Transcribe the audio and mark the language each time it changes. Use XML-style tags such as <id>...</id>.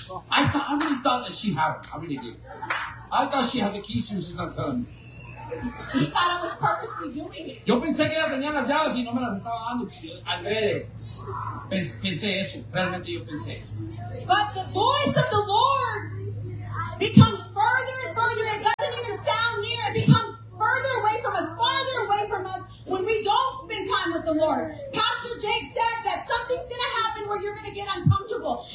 <en>I really thought that she had them. I really did. I thought she had the keys. She was just not telling me. He thought I was purposely doing it.</en> <es>Yo pensé que ella tenía las llaves y no me las estaba dando. Andrés, pensé eso. Realmente yo pensé eso.</es> <en>But the voice of the Lord becomes further and further. It doesn't even sound near. It becomes further away from us, farther away from us when we don't spend time with the Lord. Pastor Jake said that something's going to happen where you're going to get uncomfortable.</en>